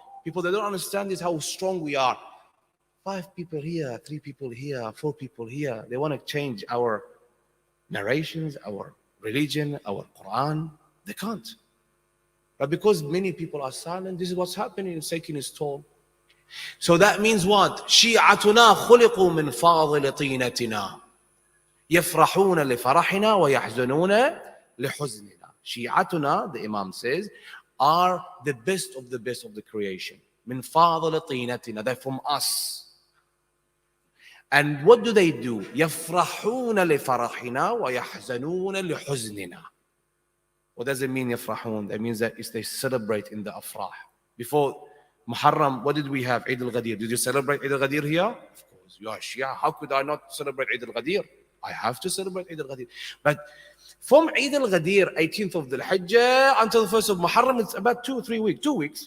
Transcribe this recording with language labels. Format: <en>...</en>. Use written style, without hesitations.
<en>People, they don't understand this, how strong we are. 5 people here, 3 people here, 4 people here. They want to change our narrations, our religion, our Quran. They can't. But because many people are silent, this is what's happening. It's taking its toll. So that means what?</en> <ar>شيعتنا خلقوا من فاضل طينتنا يفرحون لفرحنا ويحزنون لحزننا. شيعتنا,</ar> <en>the Imam says, are the best of the creation.</en> <ar>من فاضل طينتنا.</ar> <en>They're from us. And what do?</en> <ar>يفرحون لفرحنا ويحزنون لحزننا.</ar> <en>What does it mean,</en> <ar>يفرحون?</ar> <en>That means that they celebrate in the afrah. Before Muharram, what did we have? Eid al-Ghadir. Did you celebrate Eid al-Ghadir here? Of course. You are Shia. How could I not celebrate Eid al-Ghadir? I have to celebrate Eid al-Ghadir. But from Eid al-Ghadir, 18th of the Hajj, until the 1st of Muharram, it's about 2-3 weeks. 2 weeks.</en>